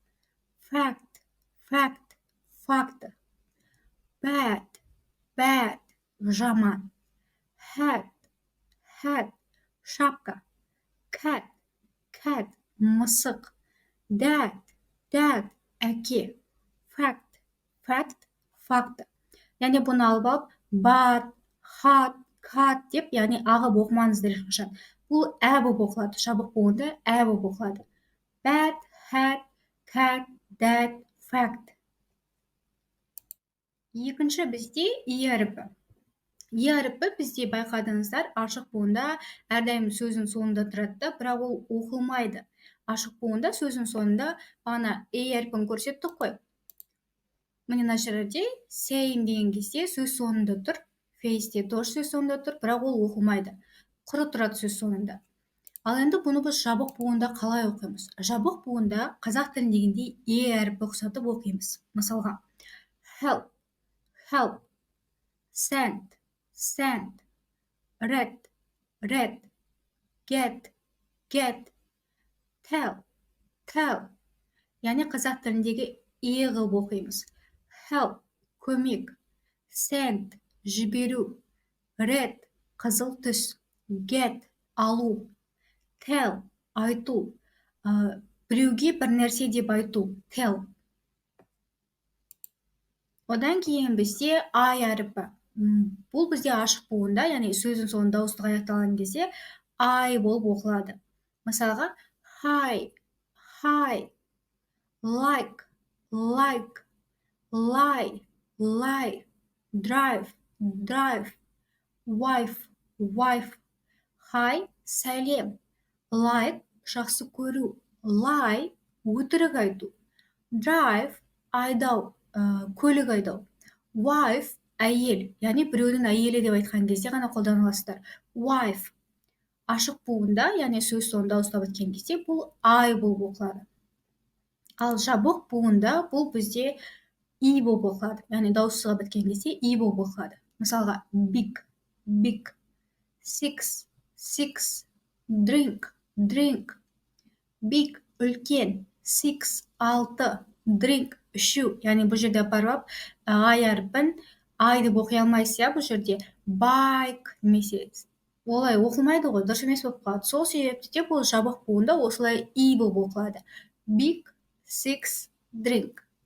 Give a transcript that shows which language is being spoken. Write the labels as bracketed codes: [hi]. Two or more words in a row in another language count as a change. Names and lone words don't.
[kk] Fact, факты. Bad, жаман. Hat, шапка. Cat, мысық. Dad, әке. Fact, факты. Яғни бұны алып алып, [en] bad, hot, cut [kk] деп, яғни ағып оқымаңыздар ешқашан. Бұл ә болып оқылады. Жабық буынды ә болып оқылады. [en] Bat, hat, cat, that, fact. [kk] Екінші бізде и әріпі. И әріпі бізде байқадыңыздар, ашық буында әрдайым сөздің соңында тұрады, бірақ ол оқылмайды. Ашық буында сөздің соңында бағана е әріпін көрсеттік қой. Міне мына жерде same деген кезде сөз соңында тұр, face де тоже сөз соңында тұр, бірақ ол оқылмайды. Құры тұрады сөз соңында. Ал енді бұны біз жабық буында қалай оқимыз? Жабық буында қазақ тіліндегіндей е әріпі ұқсатып оқимыз. Мысалға, [en] help, help, send, send, read, read, get, tell, tell. [kk] Яғни қазақ тіліндегі е қылып оқимыз. Help, көмек, send, жіберу, read, қызыл түс, get, алу, tell, айту, біреуге бір нәрсе деп айту, tell. Одан кейін бізде I әріпі. Бұл бізде ашық буында, яғни сөздің соңында дауыстық аяқталған кезде I болып оқылады. Мысалға, [en] hi, hi, like, like, lie, lie, drive, drive, wife, wife. Hi, сәлем. Like, [kk] жақсы көру. Lie, өтірік айту. Drive, айдау, көлік айдау. Wife, әйел, яғни біреудің әйелі деп айтқан кезде ғана қолданыласыздар. Wife, ашық буында, яғни сөз соңында дауыстап өткен кезде бұл I болып оқылады. Ал жабық буында бұл бізде и болып оқылады. Яғни дауыссызға біткен кезде и болып оқылады. Мысалға, [en] big, big, six, six, drink, drink, big, үлкен, six, 6, drink, [kk] ішу. Яғни бұл жерде барып, I әріпін I деп оқи алмайсыз, бұл жерде bike немесе олай оқылмайды ғой, дұрыс емес болып қалады. Сол себепті бұл жабық буында осылай и болып оқылады. [en] Big, six, drink.